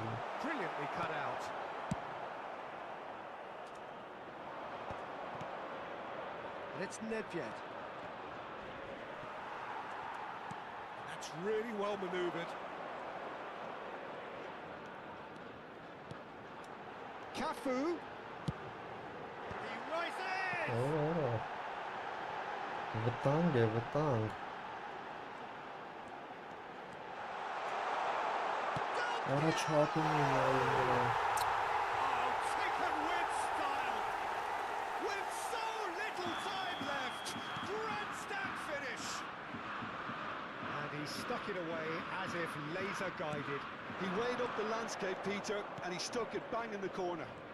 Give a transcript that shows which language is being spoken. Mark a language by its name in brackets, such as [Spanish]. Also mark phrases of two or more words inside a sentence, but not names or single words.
[English] Brilliantly cut out. And it's Nedved. That's really well manoeuvred. Cafu. He rises! [Armenian] Վտանգ է, վտանգ։ Առաջատում է նայում։ [English] Oh, taken with style! With so little time left! Grandstand finish! And he stuck it away as if laser guided. He weighed up the landscape, Peter, and he stuck it bang in the corner.